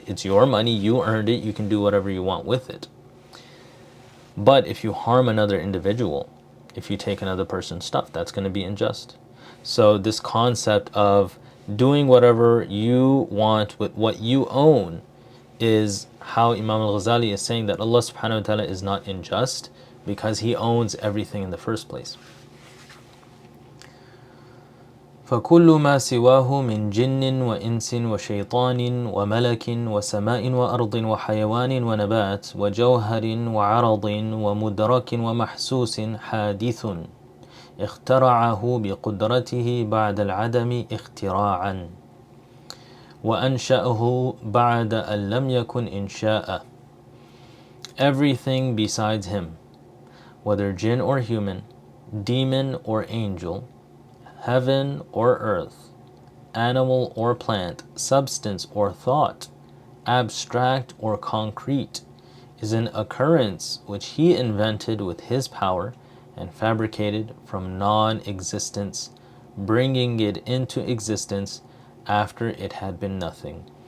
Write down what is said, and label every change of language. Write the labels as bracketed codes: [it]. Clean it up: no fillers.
[en] It's your money, you earned it, you can do whatever you want with it. But if you harm another individual, if you take another person's stuff, that's going to be unjust. So this concept of doing whatever you want with what you own is how Imam al-Ghazālī is saying that Allah subhanahu wa ta'ala is not unjust, because He owns everything in the first place. [ar] فكل ما سواه من جن وإنس وشيطان وملك وسماء وأرض وحيوان ونبات وجوهر وعرض ومدرك ومحسوس حادث اخترعه بقدرته بعد العدم اختراعا وأنشأه بعد أن لم يكن إنشاء. [en] Everything besides him, whether jinn or human, demon or angel, heaven or earth, animal or plant, substance or thought, abstract or concrete, is an occurrence which he invented with his power and fabricated from non-existence, bringing it into existence after it had been nothing.